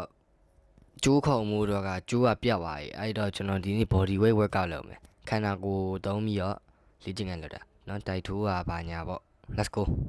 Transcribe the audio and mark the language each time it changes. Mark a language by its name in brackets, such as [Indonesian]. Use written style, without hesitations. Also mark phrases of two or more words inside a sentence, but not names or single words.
[Burmese] ကျိုးခုံမှုတော့ကကျိုးကပြတ်သွားပြီအဲ့တော့ကျွန်တော်ဒီနေ့ [English] body weight workout [Burmese] လုပ်မယ်ခန္ဓာကိုယ်သုံးပြီးတော့လေ့ကျင့်ခန်းလုပ်တာเนาะတိုက်ထိုးကဘာညာပေါ့ [English] let's go